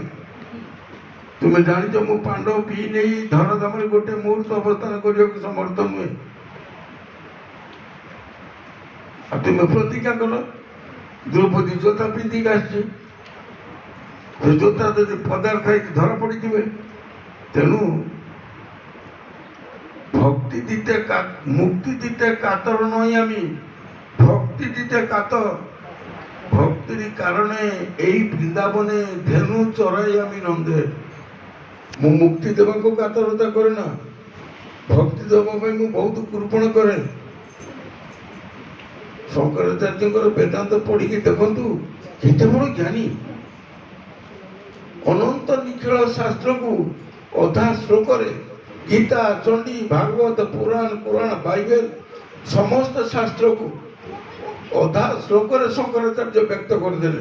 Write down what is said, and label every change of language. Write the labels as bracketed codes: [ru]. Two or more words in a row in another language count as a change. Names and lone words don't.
[or] ତୁମେ ଜାଣିଛ ମୁଁ ପାଣ୍ଡବ ପିଇ ନେଇ ଧରାଧାମରେ ଗୋଟେ ମୁହୂର୍ତ୍ତ ଅବସ୍ଥାନ କରିବାକୁ ସମର୍ଥ ନୁହେଁ, ଆଉ ତୁମେ ପ୍ରତିଜ୍ଞା କଲ। ଦ୍ରୌପଦୀ ଜୋତା ପିନ୍ଧିକି ଆସିଛି, ସେ ଜୋତା ଯଦି ପଦାର୍ଥ ହେଇକି ଧରା ପଡ଼ିଯିବେ। ତେଣୁ [bn] ভক্তি দিতে মুক্তি দিতে কাতর নই আমি, ভক্তি দিতে কাতর। ভক্তির কারণে এই বৃন্দাবনে ধেনু চড়াই আমি নন্দে। [or] ମୁଁ ମୁକ୍ତି ଦେବାକୁ କାତରତା କରେ ନା, ଭକ୍ତି ଦେବା ପାଇଁ ମୁଁ ବହୁତ କୃପଣ କରେ। ଶଙ୍କରାଚାର୍ଯ୍ୟଙ୍କର ବେଦାନ୍ତ ପଢ଼ିକି ଦେଖନ୍ତୁ କେତେ ବଡ଼ ଜ୍ଞାନୀ। ଅନନ୍ତ ନିଖିଳ ଶାସ୍ତ୍ରକୁ ଅଧା ଶ୍ଲୋକରେ, ଗୀତା, ଚଣ୍ଡୀ, ଭାଗବତ, ପୁରାଣ, ପୁରାଣ, ବାଇବେଲ ସମସ୍ତ ଶାସ୍ତ୍ରକୁ ଅଧା ଶ୍ଲୋକରେ ଶଙ୍କରାଚାର୍ଯ୍ୟ ବ୍ୟକ୍ତ କରିଦେଲେ।